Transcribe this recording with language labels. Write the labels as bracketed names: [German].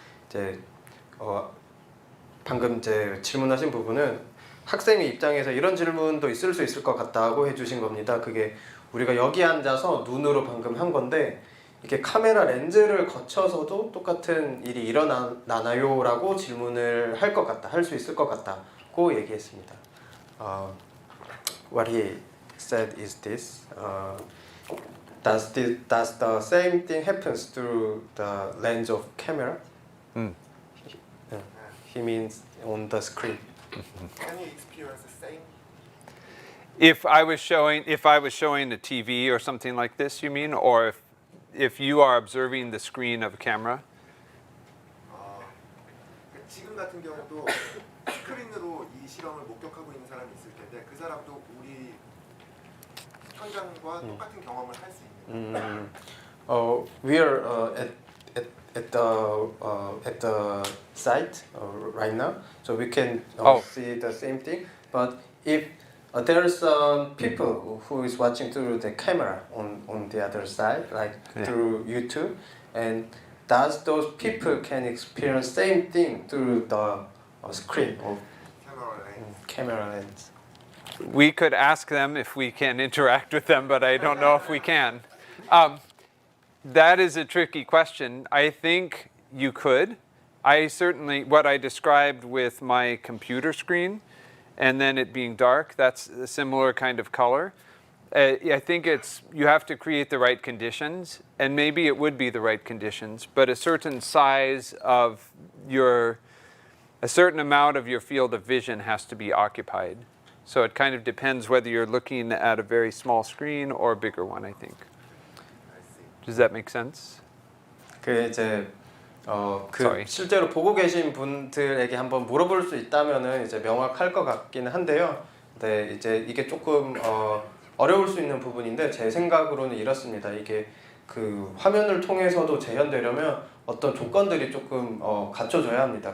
[Korean] 이제 방금 이제 질문하신 부분은 학생의 입장에서 이런 질문도 있을 수 있을 것 같다고 해주신 겁니다. 그게 우리가 여기 앉아서 눈으로 방금 한 건데 이게 카메라 렌즈를 거쳐서도 똑같은 일이 일어나나요? 라고 질문을 할 것 같다, 할 수 있을 것 같다고 얘기했습니다. [English] What he said is this: does the same thing happens through the lens of camera? He means on the screen. Can you experience the same? If I was showing the TV or something like this, you mean, or if you are observing the screen of a camera? [Korean] 지금 같은 경우도 스크린으로 이 실험을 목격하고 있는 사람이 있을 텐데 그 사람도 우리 현장과 똑같은 경험을 할 수 있는. [English] We are at the site right now, so we can see the same thing. But if there are some people who is watching through the camera on the other side, like through YouTube, and does those people can experience same thing through the screen of camera lens? We could ask them if we can interact with them, but I don't know if we can. That is a tricky question. I think you could. What I described with my computer screen and then it being dark, that's a similar kind of color. I think you have to create the right conditions, and maybe it would be the right conditions, but a certain size of a certain amount of your field of vision has to be occupied. So it kind of depends whether you're looking at a very small screen or a bigger one, I think. Does that make sense? [Korean] 그 이제 실제로 보고 계신 분들에게 한번 물어볼 수 있다면은 이제 명확할 것 같기는 한데요. 네, 이제 이게 조금 어려울 수 있는 부분인데 제 생각으로는 이렇습니다. 이게 그 화면을 통해서도 재현되려면 어떤 조건들이 조금 갖춰져야 합니다.